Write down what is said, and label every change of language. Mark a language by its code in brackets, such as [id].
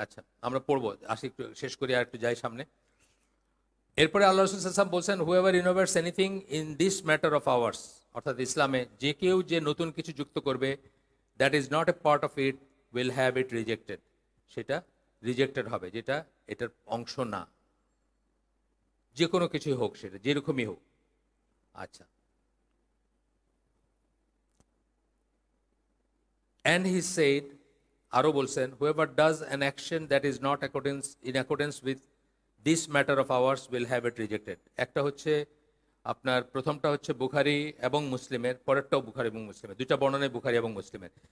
[bn] আচ্ছা, আমরা পড়বো, আসি একটু শেষ করি আর একটু যাই সামনে। এরপরে আল্লাহ রসুল সাল্লাল্লাহু আলাইহি ওয়াসাল্লাম বলছেন, [en] whoever innovates anything in this matter of ours, [bn] অর্থাৎ ইসলামে যে কেউ যে নতুন কিছু যুক্ত করবে, [en] that is not a part of it will have it rejected, [bn] সেটা রিজেক্টেড হবে, যেটা এটার অংশ না, যে কোনো কিছুই হোক, সেটা যেরকমই হোক। [en] আচ্ছা, and he said, [bn] আরো বলছেন, [en] whoever does an action that is not in accordance with this matter of ours will have it rejected. [bn] একটা হচ্ছে আপনার প্রথমটা হচ্ছে বুখারী এবং মুসলিমের, পরেরটাও বুখারী এবং মুসলিমের, দুইটা বর্ণনায় বুখারী এবং মুসলিমের।